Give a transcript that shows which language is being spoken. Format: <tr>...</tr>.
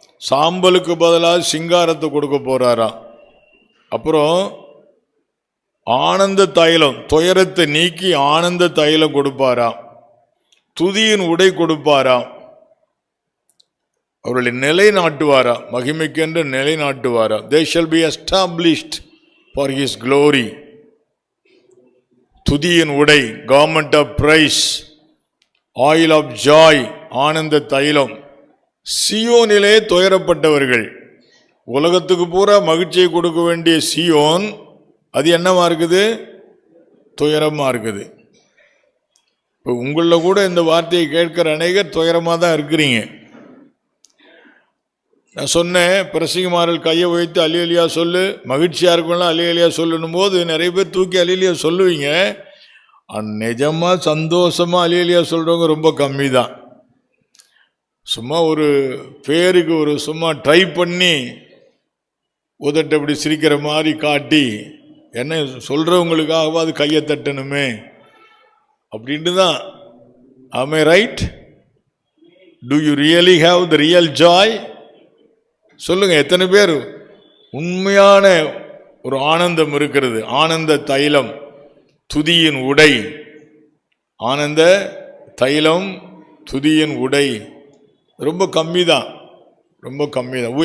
<ta>சாம்பலுக்கு பதிலாக சிங்காரத்தை கொடுக்க போறாரா. அப்புறம் ஆனந்த தைலம், துயரத்தை நீக்கி ஆனந்த தைலம் கொடுப்பாரா. துதியின் உடை கொடுப்பாரா. அவர்களை நிலைநாட்டுவாரா, மகிமைக்கென்று நிலைநாட்டுவாரா.</ta> <en>They shall be established for his glory.</en> <ta>துதியின் உடை,</ta> <en>garment of praise, oil of joy,</en> <ta>ஆனந்த தைலம். சீயோனிலே துயரப்பட்டவர்கள். உலகத்துக்கு பூரா மகிழ்ச்சியை கொடுக்க வேண்டிய சீயோன் அது என்னவா இருக்குது? துயரமா இருக்குது. இப்போ உங்களில் கூட இந்த வார்த்தையை கேட்கிற அநேகர் துயரமாக தான் இருக்கிறீங்க. நான் சொன்னேன், பிரசங்கிமார்கள் கையை வைத்து அல்லேலூயா சொல்லு, மகிழ்ச்சியாக இருக்கலாம் அல்லேலூயா சொல்லணும் போது நிறைய பேர் தூக்கி அல்லேலூயா சொல்லுவீங்க. நிஜமாக சந்தோஷமாக அல்லேலூயா சொல்கிறவங்க ரொம்ப கம்மி தான். சும்மா ஒரு பேருக்கு ஒரு சும்மா ட்ரை பண்ணி உதட்ட அப்படி சிரிக்கிற மாதிரி காட்டி என்ன சொல்கிறவங்களுக்காகவாது கையை தட்டணுமே அப்படின்ட்டு தான்.</ta> <en>am I right? Do you really have the real joy?</en> <ta>சொல்லுங்க, எத்தனை பேர் உண்மையான ஒரு ஆனந்தம் இருக்கிறது? ஆனந்த தைலம், துதியின் உடை. ஆனந்த தைலம், துதியின் உடை ரொம்ப கம்மி தான், ரொம்ப கம்மி தான்.</ta>